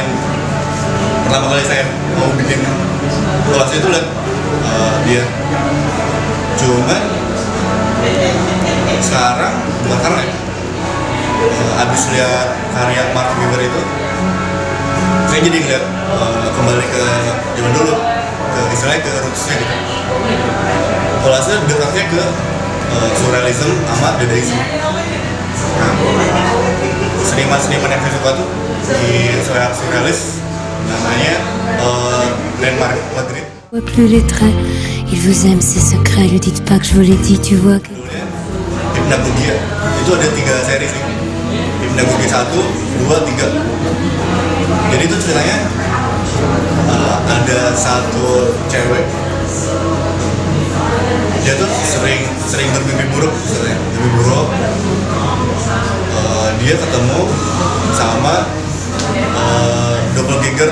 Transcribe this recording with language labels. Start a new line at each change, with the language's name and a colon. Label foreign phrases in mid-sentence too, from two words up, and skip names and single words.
Indonesian: Pertama kali saya mau bikin kolase itu lihat dia, cuman bukan sekarang ya, abis lihat karya Mark Weaver itu saya jadi ngeliat kembali ke zaman dulu, ke istilahnya ke rootsnya gitu. Kolase dekatnya ke surrealism sama dadaism. Nah, seniman yang saya suka tuh di surrealis namanya Landmark Madrid.
French: vois plus les traits, il vous aime ses secrets, lui dites pas que je vous l'ai dit, tu vois que...
Indonesian: Hypnagogia, itu ada 3 seri sih. Hypnagogia 1, 2, 3. Jadi itu ceritanya ada satu cewek, dia tuh sering bermimpi buruk, dia ketemu sama doppelganger.